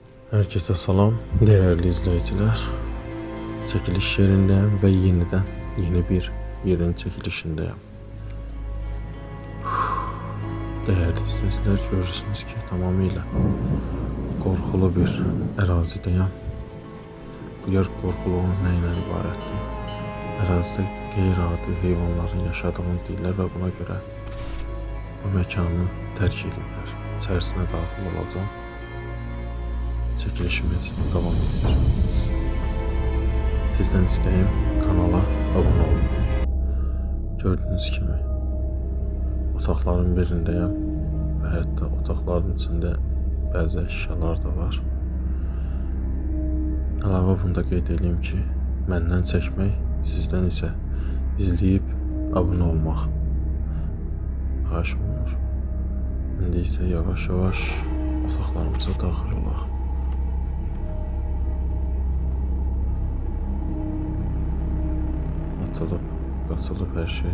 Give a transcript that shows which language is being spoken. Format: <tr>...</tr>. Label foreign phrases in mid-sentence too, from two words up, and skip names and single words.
<tr>Herkese salam, değerli izleyiciler. Çekiliş yerindeyim ve yeniden yeni bir yerin çekilişindeyim. Değerli izleyiciler, görürsünüz ki tamamıyla korkulu bir ərazideyim.</tr> <az>Bu yer korkuluğun neyle ibarətdir? Ərazidə qeyri-adi heyvanların yaşadığını deyirlər və buna görə bu mekanı tərk edirlər. İçərisinə daxil olacağım.</az> <tr>Çekilişimiz devam ediyor. Sizden isteğim kanala abone olun. Gördüğünüz gibi otaqların birindeyim ve hatta otaqların içinde bazı eşyalar da var.</tr> <az>Əlavə bunda qeyd edeyim ki, məndən çəkmək, sizdən isə izləyib abone olmaq xahiş olunur. İndi isə yavaş-yavaş otaqlarımıza daxil olaq. Atılıp, qaçılıb hər şey.</az>